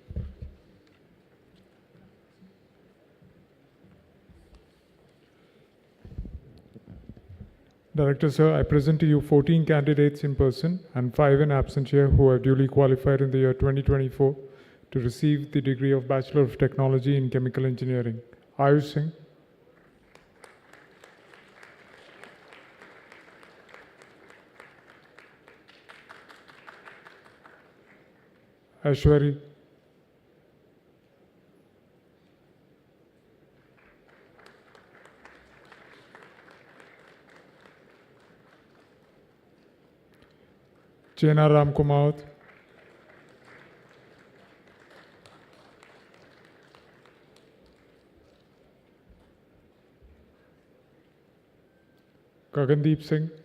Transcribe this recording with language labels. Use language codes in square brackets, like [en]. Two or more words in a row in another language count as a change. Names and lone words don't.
[en] Director sir, I present to you 14 candidates in person and 5 in absentia who are duly qualified in the year 2024 to receive the degree of Bachelor of Technology in Chemical Engineering. Ayush Singh, Ashwari, Chena Ram Kumar, Gagandeep Singh,